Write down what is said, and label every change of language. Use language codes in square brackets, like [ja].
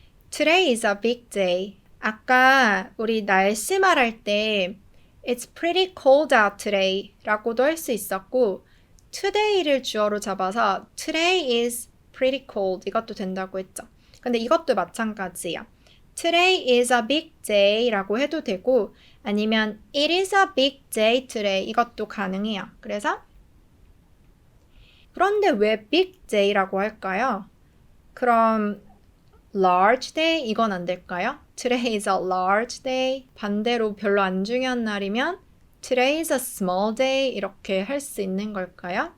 [en] Today is a big day. [ko] 아까 우리 날씨 말할 때 It's pretty cold out today 라고도 할 수 있었고 today를 주어로 잡아서 Today is pretty cold 이것도 된다고 했죠. 근데 이것도 마찬가지야. [en] Today is a big day [ko] 라고 해도 되고 아니면 It is a big day today 이것도 가능해요. 그래서 그런데 왜 big day라고 할까요? 그럼 large day 이건 안 될까요? [en] Today is a large day. [ko] 반대로 별로 안 중요한 날이면 [en] Today is a small day [ko] 이렇게 할 수 있는 걸까요?